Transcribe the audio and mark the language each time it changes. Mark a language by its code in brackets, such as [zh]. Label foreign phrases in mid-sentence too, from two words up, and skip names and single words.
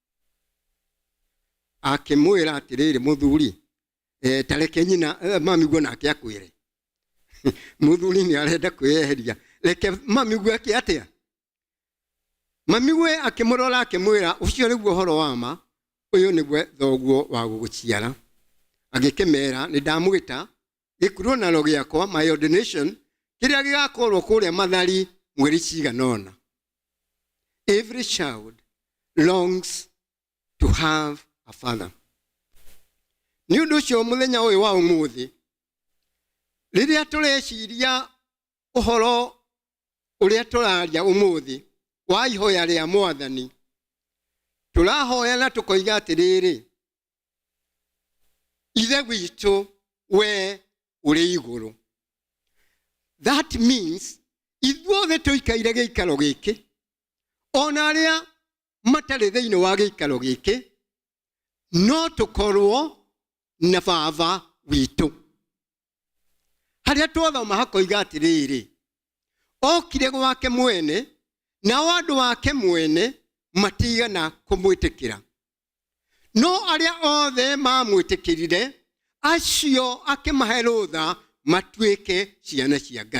[ki] akimwira atiriri muthuri tareke nyina mamiguo nake akwire muthuri ni arenda kweheria reke mamiguo ake atia mamiguo akimurora akimwira ucio niguo horo wa ma uyu niguo thoguo wa guguciara agikemera ni ndamugita gikuronaro giakwa [en] my ordination [ki] kiria gigakorwo kuria mathari mweri ciganona. [en] Every child longs to have a father. [ki] Ni undu ucio muthenya uyu wa umuthi riria tureciria uhoro uria turaria umuthi wa ihoya ria mwathani turahoya na tukoiga atiriri ithe witu we uri iguru. [en] That means [ki] ithuothe tuikaire giikaro giki ona aria matari thiini wa giikaro giki no tukorwo na baba witu haria twathoma hakoiga atiriri okire gwake mwene na wandu wake mwene matigana kumwitikira no aria othe mamwitikirire acio akimahe rutha matwike ciana cia Ngai.